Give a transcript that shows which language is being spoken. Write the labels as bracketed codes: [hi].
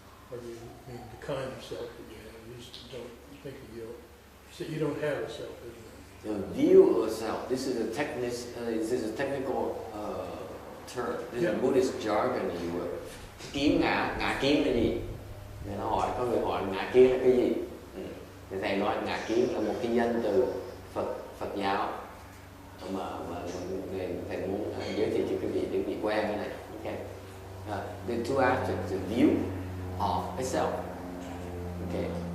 [en] Or do you mean the kind of self that you have? You just don't think that you don't have a self, isn't it? The view of self. This is a technical term. This is Buddhist jargon, if you will. [vi] Kiến ngã kiến là gì? Để nó hỏi, có người hỏi ngã kiến là cái gì? Thì thầy nói ngã kiến là một cái danh từ Phật giáo mà thầy muốn giới thiệu cho quý vị để quý vị quen cái này. [en] Okay. The two aspects, the view of a self. Okay.